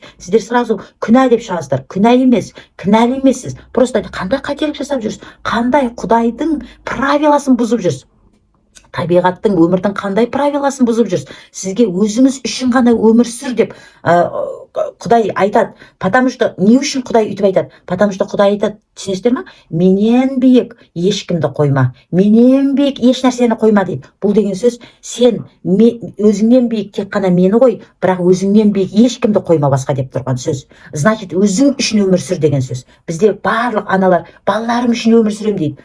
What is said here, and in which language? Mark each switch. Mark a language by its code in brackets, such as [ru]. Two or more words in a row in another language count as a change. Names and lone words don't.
[kk] Сіздер сразу күнә деп шығасыздар. Күнә емес, кінәлі емессіз. Просто қандай қателік жасап жүрсіз? Қандай Құдайдың правиласын бұзып жүрсіз? Табиғаттың, өмірдің қандай правиласын бұзып жүрсіз? Сізге өзіңіз үшін ғана өмір сүр деп Құдай айтады. [ru] Потому что [kk] не үшін Құдай үйтіп айтады? [ru] Потому что [kk] Құдай айтады, түсінесіздер ма? Менен биік ешкімді қойма, менен биік еш нәрсені қойма дейді. Бұл деген сөз, сен өзіңнен биік тек қана мені қой, бірақ өзіңнен биік ешкімді қойма басқа деп тұрған сөз. Значит, өзің үшін өмір сүр деген сөз. Бізде барлық аналар балаларым үшін өмір сүрем дейді.